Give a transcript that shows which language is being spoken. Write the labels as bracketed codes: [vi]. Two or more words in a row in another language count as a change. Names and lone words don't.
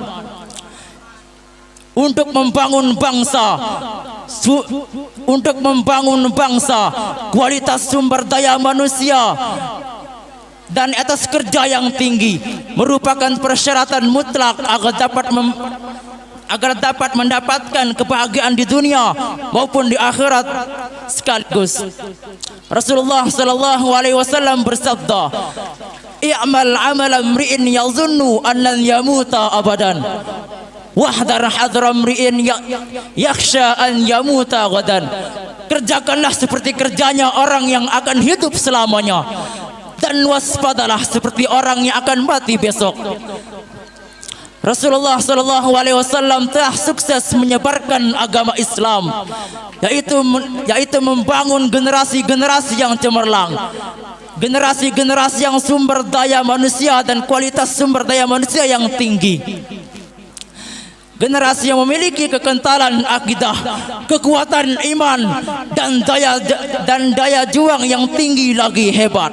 [id] Untuk membangun bangsa, kualitas sumber daya manusia dan etos kerja yang tinggi merupakan persyaratan mutlak agar dapat mendapatkan kebahagiaan di dunia maupun di akhirat sekaligus. Rasulullah [ar] صلى الله عليه وسلم [id] bersabda, [ar] "اعمل عمل امرئ يظن أن لن يموت أبدا. واحذر حذر امرئ يخشى أن يموت غدا." [id] Kerjakanlah seperti kerjanya orang yang akan hidup selamanya, dan waspadalah seperti orang yang akan mati besok. Rasulullah [ar] صلى الله عليه وسلم [id] telah sukses menyebarkan agama Islam, yaitu membangun generasi-generasi yang cemerlang, generasi-generasi yang sumber daya manusia dan kualitas sumber daya manusia yang tinggi, generasi yang memiliki kekentalan akidah, kekuatan iman, dan daya juang yang tinggi lagi hebat.